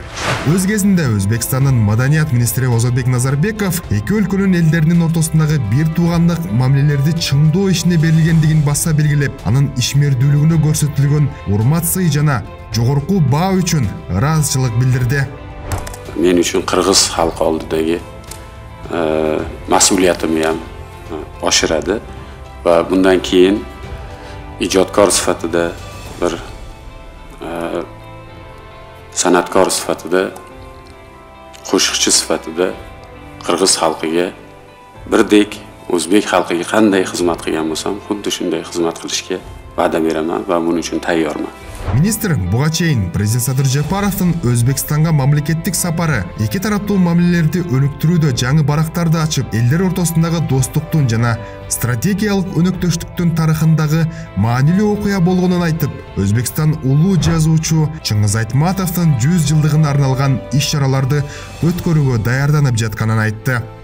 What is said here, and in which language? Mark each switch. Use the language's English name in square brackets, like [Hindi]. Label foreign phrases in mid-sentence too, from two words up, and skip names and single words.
[Kyrgyz] Өз кезинде Өзбекстандын маданият министри Озотбек Назарбеков эки өлкөнүн элдеринин ортосундагы бир туугандык мамилелерди чыңдоо ишине берилгендигин баса белгилеп, анын ишмердүүлүгүнө көрсөтүлгөн урмат сый жана жогорку баа үчүн ыраазычылык билдирди. [Uzbek] Men uchun Qirg'iz xalqi oldidagi mas'uliyatimni ham oshiradi va bundan keyin ijodkor sifatida bir san'atkor sifatida, qo'shiqchi sifatida Qirg'iz xalqiga birdek o'zbek xalqiga qanday xizmat qilgan bo'lsam, xuddi shunday xizmat qilishga va'da beraman va buning uchun tayyorman. [Kyrgyz] Министр буга чейин президент Садыр Жапаровдун Өзбекстанга мамлекеттик сапары эки тараптуу мамилелерди өнүктүрүүдө жаңы барактарды ачып, элдер ортосундагы достуктун жана стратегиялык өнөктөштүктүн тарыхындагы маанилүү окуя болгонун айтып, Өзбекстан улуу жазуучу Чыңгыз Айтматовдун 100 жылдыгына арналган иш-чараларды өткөрүүгө даярданып жатканын айтты.